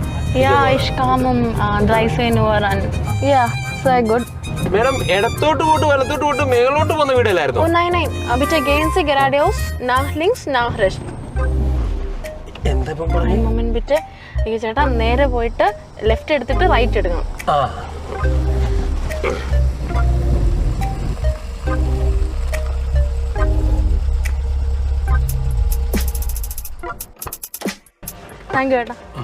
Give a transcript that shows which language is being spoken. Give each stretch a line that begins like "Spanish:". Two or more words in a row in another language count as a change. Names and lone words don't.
German: Yeah, ich kam um 13 Uhr an. Yeah, sehr gut.
Malayalam: Madam, ഇടത്തോട്ട് പോട്ട് വലത്തോട്ട് പോട്ട് മേലോട്ട് പോകുന്ന വീടല്ലായിരുന്നു?
German: Oh nein, nein. Bitte gehen Sie geradeaus, nach links, nach rechts.
Malayalam: എന്താ ഇപ്പം പറഞ്ഞേ?
German: Moment bitte.
Malayalam: ഈ ചേട്ടാ നേരെ പോയിട്ട് ലെഫ്റ്റ് എടുത്തിട്ട് റൈറ്റ് എടുക്കണം. ആ.
English: thank you ചേട്ടാ.